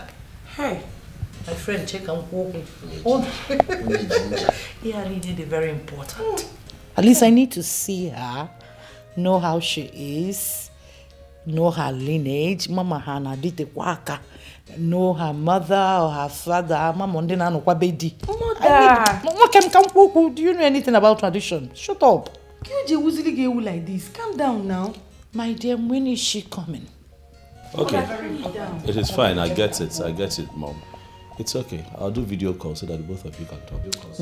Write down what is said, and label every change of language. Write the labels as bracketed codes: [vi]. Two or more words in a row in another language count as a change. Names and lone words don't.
[en] Hey, my friend, check and walk. Yeah, indeed, very important. At least I need to see her, know how she is, know her lineage. Mama Hana did the waka. Know her mother or her father. Mama Ndina no kwabedi. Mother, do you know anything about tradition? Shut up. Like this. Calm down now. My dear, when is she coming? Okay. It is fine. I get it. I get it, Mom. It's okay. I'll do video call so that both of you can talk.